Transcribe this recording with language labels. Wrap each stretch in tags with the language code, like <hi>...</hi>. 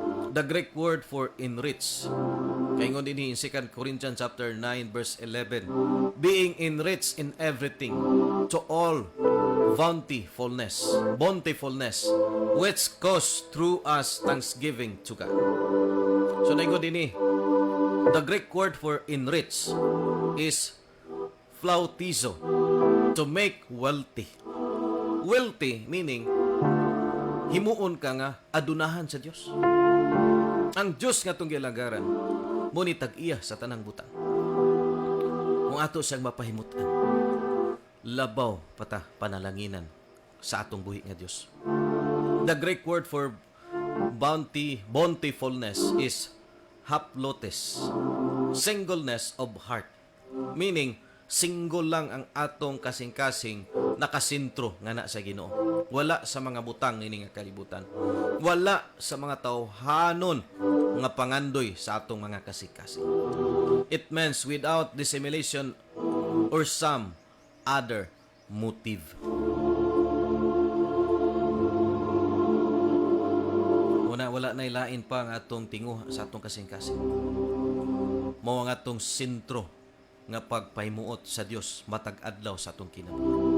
<en>The Greek word for enrich,</en> <ceb>kaingon din</ceb> <en>in 2 Corinthians chapter 9 verse 11, being enriched in everything to all bountifulness, which cause through us thanksgiving to God.</en> <ceb>So naingon din</ceb> <en>the Greek word for enrich is flautizo, to make wealthy. Wealthy meaning</en> <ceb>himuon ka nga adunahan sa Dios. Ang Dios nga tong gilagaran mo ni tag-iya sa tanang butang. Kung ato siyang mapahimutan, labaw pata panalanginan sa atong buhi nga Dios.</ceb> <en>The Greek word for bountifulness is haplotes, singleness of heart.</en> <ceb>Meaning, single lang ang atong kasing-kasing nakasintro nga na sa Ginoo. Wala sa mga butang nini nga kalibutan. Wala sa mga tawhanon nga pangandoy sa atong mga kasing-kasing.</ceb> <en>It means without dissimulation or some other motive.</en> <ceb>Wala na ilain pa ang atong tinguha sa atong kasing-kasing. Mao ang atong sentro nga pagpahimuot sa Dios matag adlaw sa atong kinabuhi.</ceb>